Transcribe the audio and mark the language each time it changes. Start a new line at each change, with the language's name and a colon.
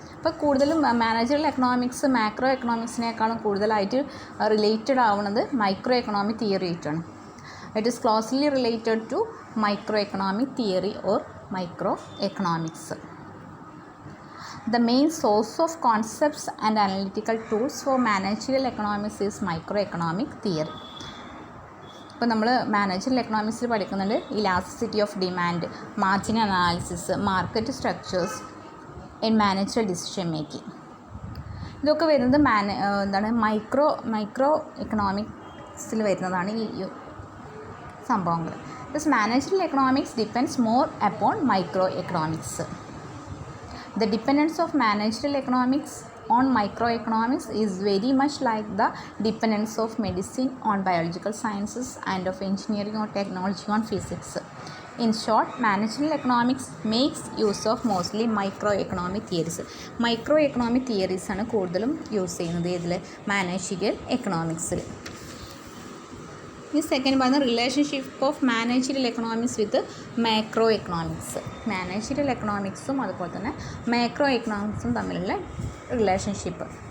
Malayalam: അപ്പോൾ കൂടുതലും managerial economics macro എക്കണോമിക്സിനേക്കാളും കൂടുതലായിട്ട് റിലേറ്റഡ് ആവുന്നത് മൈക്രോ എക്കണോമിക് തിയറി ആയിട്ടാണ്.
English: It is closely related to micro economic theory or micro economics. The main source of concepts and analytical tools for managerial economics is microeconomic theory.
Malayalam: ഇപ്പോൾ നമ്മൾ managerial എക്കണോമിക്സിൽ പഠിക്കുന്നുണ്ട് elasticity of demand, margin analysis, market structures and managerial decision making. ഇതൊക്കെ വരുന്നത് micro എക്കണോമിക്സിൽ വരുന്നതാണ് ഈ സംഭവങ്ങൾ.
English: This managerial economics depends more upon micro economics. The dependence of managerial economics on microeconomics is very much like the dependence of medicine on biological sciences and of engineering or technology on physics. In short, managerial economics makes use of mostly microeconomic theories.
Malayalam: Microeconomic theories ആണ് കൂടുതലും use ചെയ്യുന്നത് ഇതിൽ managerial എക്കണോമിക്സിൽ. ഈ second പറയുന്ന
English: Relationship of managerial economics with macro economics.
Malayalam: Managerial എക്കണോമിക്സും അതുപോലെ തന്നെ macro എക്കണോമിക്സും തമ്മിലുള്ള relationship.